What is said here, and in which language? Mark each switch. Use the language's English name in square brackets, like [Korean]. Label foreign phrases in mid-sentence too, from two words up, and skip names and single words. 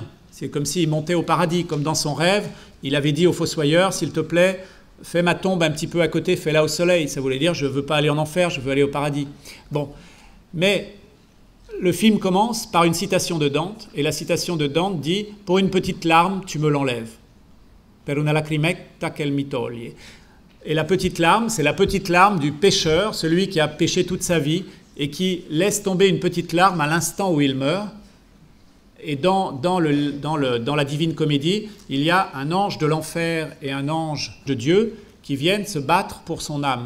[French] C'est comme s'il montait au paradis, comme dans son rêve. Il avait dit au fossoyeur, s'il te plaît, fais ma tombe un petit peu à côté, fais-la au soleil. Ça voulait dire, je ne veux pas aller en enfer, je veux aller au paradis. Bon, mais le film commence par une citation de Dante, et la citation de Dante dit, pour une petite larme, tu me l'enlèves. [Italian] Per una lacrimetta che mi toglie. [French] Et la petite larme, c'est la petite larme du pécheur, celui qui a péché toute sa vie, et qui laisse tomber une petite larme à l'instant où il meurt. Et dans la Divine Comédie, il y a un ange de l'enfer et un ange de Dieu qui viennent se battre pour son âme.